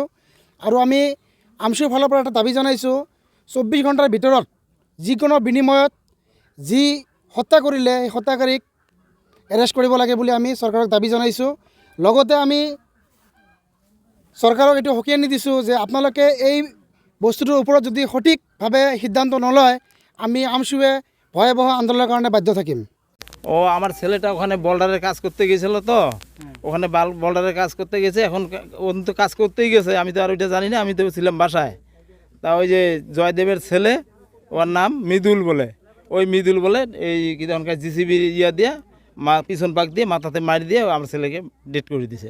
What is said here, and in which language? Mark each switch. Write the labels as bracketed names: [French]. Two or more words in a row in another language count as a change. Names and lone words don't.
[Assamese] আৰু আমি আমচুৰ ফালৰ পৰা এটা দাবী জনাইছোঁ 24 ঘণ্টাৰ ভিতৰত যিকোনো বিনিময়ত যি হত্যা কৰিলে সেই হত্যাকাৰীক এৰেষ্ট কৰিব লাগে বুলি আমি চৰকাৰক দাবী জনাইছোঁ। লগতে আমি চৰকাৰক এইটো সকীয়ানি দিছোঁ যে আপোনালোকে এই বস্তুটোৰ ওপৰত যদি সঠিকভাৱে সিদ্ধান্ত নলয় আমি আমচুৱে ভয়াবহ [Bangla] আন্দোলনের কারণে [Assamese] বাধ্য থাকিম। [Bangla] আমার ছেলেটা ওখানে বল্ডারের কাজ করতে গেছিল, তো ওখানে বল্ডারের কাজ করতে গেছে, এখন ও তো কাজ করতেই গেছে, আমি তো আর ওইটা জানি না, আমি তো ছিলাম বাসায়। তা ওই যে জয়দেবের ছেলে, ওর নাম মৃদুল বলে, ওই মৃদুল বলে এই তখনকার JCB ইয়া দিয়ে পিছন পাক দিয়ে মাথাতে মারি দিয়ে আমার ছেলেকে ডেট করে দিছে।